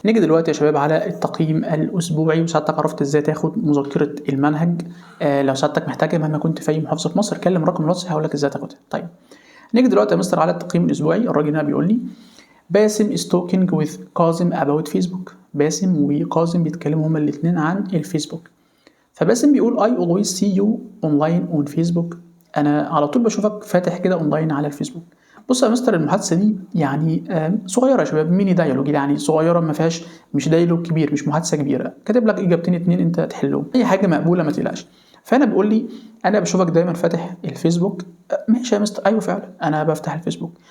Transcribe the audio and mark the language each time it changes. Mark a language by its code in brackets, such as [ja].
[ar] نيجي دلوقتي يا شباب على التقييم الاسبوعي، وساعتك عرفت ازاي تاخد مذكره المنهج. لو ساعتك محتاجها مهما كنت في اي محافظه في مصر كلم رقم الواتس هقول لك ازاي تاخدها. طيب نيجي دلوقتي يا مستر على التقييم الاسبوعي. الراجل هنا بيقول لي باسم [en] is talking with [ar] كاظم [en] about Facebook. [ar] باسم وكاظم بيتكلموا هما الاثنين عن الفيسبوك. فباسم بيقول [en] I always see you online on Facebook. [ar] انا على طول بشوفك فاتح كده اونلاين على الفيسبوك. بص يا مستر المحادثه دي يعني صغيره يا شباب، ميني دايالوج، يعني صغيره ما فيهاش، مش دايالوج كبير، مش محادثه كبيره، كاتب لك اجابتين اتنين انت تحلهم، اي حاجه مقبوله ما تقلقش. فانا بيقول لي انا بشوفك دايما فاتح الفيسبوك. ماشي يا مستر، ايوه فعلا انا بفتح الفيسبوك.